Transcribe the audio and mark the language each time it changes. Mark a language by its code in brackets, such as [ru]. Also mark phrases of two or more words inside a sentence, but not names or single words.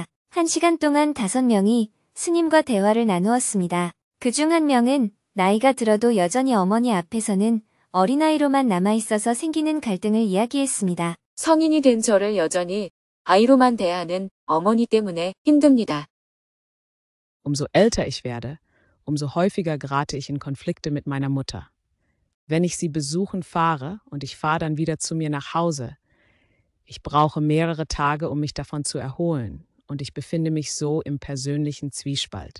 [ko] 1시간 동안 5명이 스님과 대화를 나누었습니다. 그중 1명은 나이가 들어도 여전히 어머니 앞에서는 어린아이로만 남아있어서 생기는 갈등을 이야기했습니다. 성인이 된 저를 여전히 아이로만 대하는 어머니 때문에 힘듭니다. [de] Umso älter ich werde, umso häufiger gerate ich in Konflikte mit meiner Mutter. Wenn ich sie besuchen fahre und ich fahre dann wieder zu mir nach Hause, ich brauche mehrere Tage, um mich davon zu erholen und ich befinde mich so im persönlichen Zwiespalt.